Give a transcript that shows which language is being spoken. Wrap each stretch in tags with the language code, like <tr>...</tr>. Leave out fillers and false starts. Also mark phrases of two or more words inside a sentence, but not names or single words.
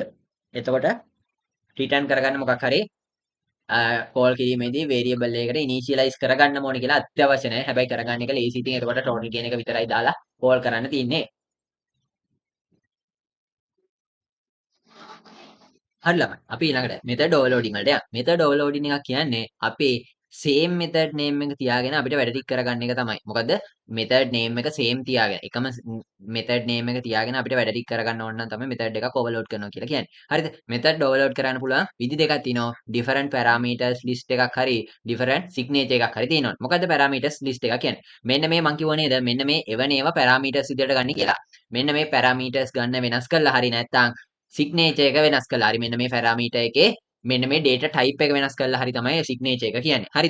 <si>එතකොට return කරගන්න මොකක් හරි කෝල් කිරීමේදී variable එකකට initialize කරගන්න ඕනේ කියලා අත්‍යවශ්‍ය නැහැ. හැබැයි කරගන්න එක ලේසි. ඉතින් එතකොට total කියන එක විතරයි දාලා කෝල් කරන්න තියෙන්නේ. හරි ළමයි. අපි ඊළඟට</si> <en>method overloading</en> <si>වලට යමු.</si> <en>method overloading</en> <si>එක කියන්නේ අපේ</si> <en>same method name</en> <si>එක තියාගෙන අපිට වැඩ ටික කරගන්න එක තමයි. මොකද</si> <en>method name</en> <si>එක same තියාගෙන එකම</si> <en>method name</en> <si>එක තියාගෙන අපිට වැඩ ටික කරගන්න ඕන නම් තමයි method එකක් overload කරනවා කියලා කියන්නේ. හරිද?</si> <en>method overload</en> <si>කරන්න පුළුවන් විදි දෙකක් තියෙනවා.</si> <en>different parameters list</en> <si>එකක් හරි</si> <en>different signature</en> <si>එකක් හරි තියෙනවා. මොකද්ද</si> <en>parameters list</en> <si>එක කියන්නේ? මෙන්න මේ මං කිව්ව නේද? මෙන්න මේ එවන ඒවා parameters විදියට ගන්න කියලා. මෙන්න මේ parameters ගන්න වෙනස් කරලා හරි නැත්නම් signature එක වෙනස් කළා. හරි මෙන්න මේ parameter එකේ මෙන්න මේ</si> <en>data type</en> <si>එක වෙනස් කළා හරි තමයි signature එක කියන්නේ. හරිද?</si>